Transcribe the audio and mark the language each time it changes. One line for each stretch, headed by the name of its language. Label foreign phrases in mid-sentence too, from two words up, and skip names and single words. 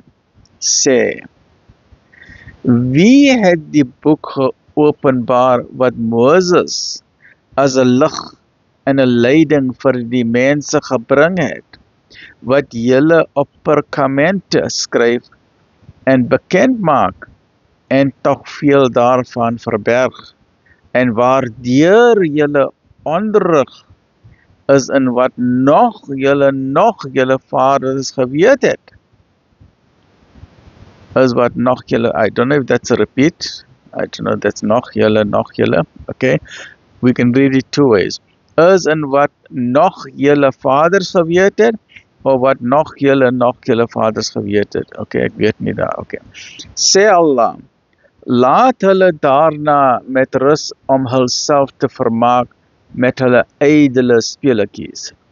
Afrikaans: Sê, wie het die boek geopenbaar wat Moses as 'n lig en 'n leiding vir die mense gebring het, wat julle op perkamente skryf en bekend maak, en tog veel daarvan verberg, en waardeur julle onderrig is in wat nog julle vaders geweet het. Is wat nog julle,
English: I don't know if that's a repeat, I don't know, that's
Afrikaans: nog julle,
English: okay, we can read it two ways.
Afrikaans: Is in wat nog julle vaders geweet het, of wat nog julle vaders geweet het. Okay, ek weet nie daar, okay. Sê Allah, laat hulle daarna met rus om hulself te vermaak met hulle ydelle speletjies.